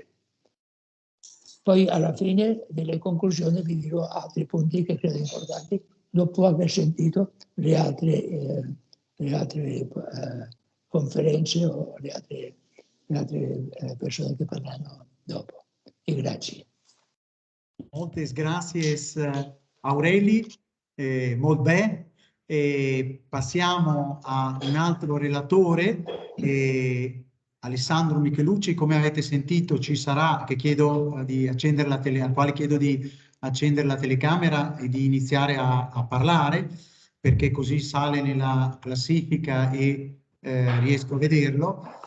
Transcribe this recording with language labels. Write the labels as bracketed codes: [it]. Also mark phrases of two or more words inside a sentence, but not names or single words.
[it] Poi alla fine delle conclusioni vi dirò altri punti che credo importanti dopo aver sentito le altre conferenze o le altre persone che parleranno dopo. E grazie. [ca] Moltes gracias Aureli, molt bé. [it] Passiamo a un altro relatore, Alessandro Michelucci. Come avete sentito ci sarà, che chiedo di accendere al quale chiedo di accendere la telecamera e di iniziare a parlare, perché così sale nella classifica e riesco a vederlo.